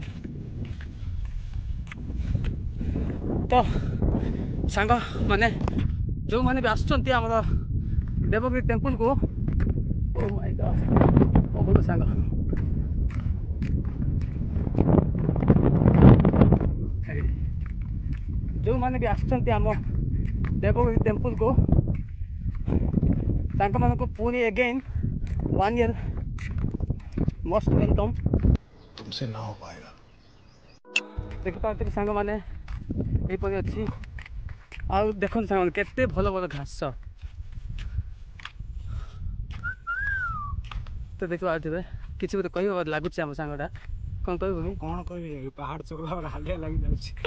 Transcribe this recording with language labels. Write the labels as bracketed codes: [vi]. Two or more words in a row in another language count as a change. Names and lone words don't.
[or] ତ ସାଙ୍ଗମାନେ ଯେଉଁମାନେ ବି ଆସୁଛନ୍ତି ଆମର ଦେବଗିରି ଟେମ୍ପଲକୁ, [en] oh my god [or] ବହୁତ ସାଙ୍ଗ ଯେଉଁମାନେ ବି ଆସୁଛନ୍ତି ଆମ ଦେବଗିରି ଟେମ୍ପଲକୁ, ତାଙ୍କମାନଙ୍କୁ ପୁଣି [en] again 1 year most welcome. [hi] तुमसे ना हो पाएगा। [or] ଦେଖିପାରୁଥିବେ ସାଙ୍ଗମାନେ ଏହିପରି ଅଛି। ଆଉ ଦେଖନ୍ତୁ ସାଙ୍ଗମାନେ କେତେ ଭଲ ଭଲ ଘାସ। ତ ଦେଖିପାରୁଥିବେ କିଛି ଗୋଟେ କହିବ ଲାଗୁଛି ଆମ ସାଙ୍ଗଟା। କ'ଣ କହିବୁ? କଣ କହିବି, ପାହାଡ ଚଢିଲା ହାଲିଆ ଲାଗିଯାଉଛି।